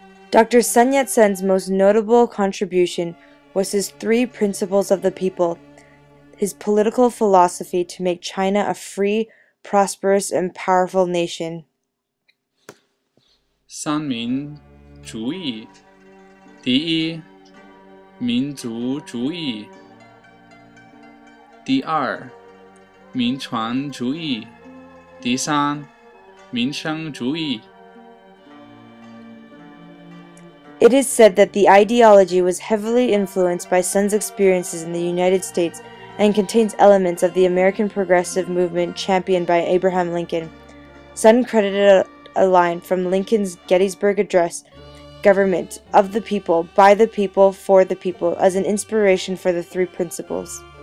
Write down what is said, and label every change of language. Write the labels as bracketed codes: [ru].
[en] Dr. Sun Yat-sen's most notable contribution was his 3 principles of the people, his political philosophy to make China a free, prosperous, and powerful nation. [zh] 三民主义，第一，民族主义；第二，民权主义；第三，民生主义。 [en] It is said that the ideology was heavily influenced by Sun's experiences in the United States and contains elements of the American progressive movement championed by Abraham Lincoln. Sun credited a line from Lincoln's Gettysburg Address, "Government of the people, by the people, for the people," as an inspiration for the 3 principles.